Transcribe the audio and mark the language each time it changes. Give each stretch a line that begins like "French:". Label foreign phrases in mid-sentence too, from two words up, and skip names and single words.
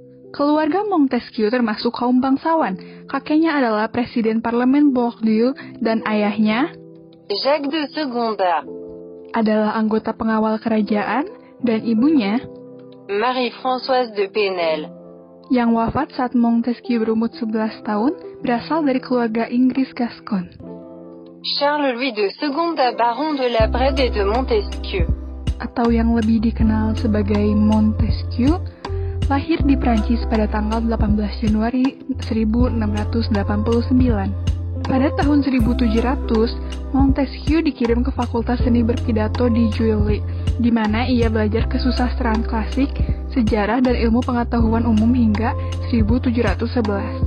Indonesian: Keluarga Montesquieu termasuk kaum bangsawan. Kakeknya adalah Presiden Parlemen Bordeaux dan ayahnya, Jacques de Secondat, adalah anggota pengawal kerajaan, dan ibunya, Marie-Françoise de Penel, yang wafat saat Montesquieu berumur 11 tahun, berasal dari keluarga Inggris Gascon. Charles Louis de Secondat, baron de la Brède et de Montesquieu, atau yang lebih dikenal sebagai Montesquieu, lahir di Prancis pada tanggal 18 Januari 1689. Pada tahun 1700, Montesquieu dikirim ke Fakultas Seni Berpidato di Juilly, di mana ia belajar kesusastraan klasik, sejarah, dan ilmu pengetahuan umum hingga 1711.